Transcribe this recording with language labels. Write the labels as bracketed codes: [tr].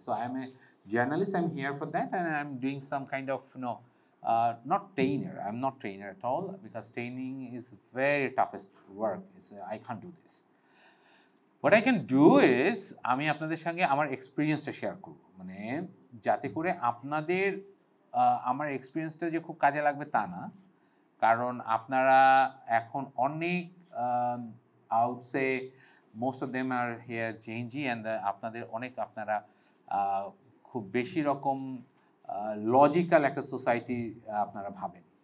[en] So I am a journalist, I am here for that, and I am doing some kind of not trainer. I'm not trainer at all because training is very toughest work. I can't do this. What I can do is [bn] আমি আপনাদের সঙ্গে আমার এক্সপিরিয়েন্সটা share করব, মানে যাতে করে আপনাদের আমার এক্সপিরিয়েন্সটা যে খুব কাজে লাগবে তা না, কারণ আপনারা এখন অনেক out say [en] most of them are here JNG, [bn] and আপনাদের অনেক আপনারা খুব বেশি রকম লজিক্যাল একটা সোসাইটি আপনারা ভাবেন।